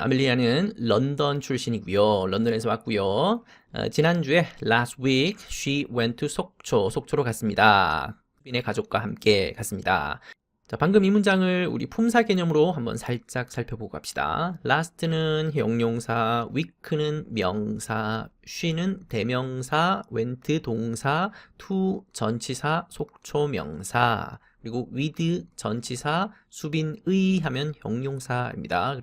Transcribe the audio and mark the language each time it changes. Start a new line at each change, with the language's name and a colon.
Korean: 아멜리아는 런던 출신이고요. 런던에서 왔고요. 지난주에
English: last week she went to 속초.
Korean: 속초로 갔습니다. 수빈의 가족과 함께 갔습니다. 자, 방금 이 문장을 우리 품사 개념으로 한번 살짝 살펴보고 갑시다. last는 형용사, week는 명사, she는 대명사, went 동사, to 전치사, 속초 명사, 그리고 with 전치사, 수빈의 하면 형용사입니다.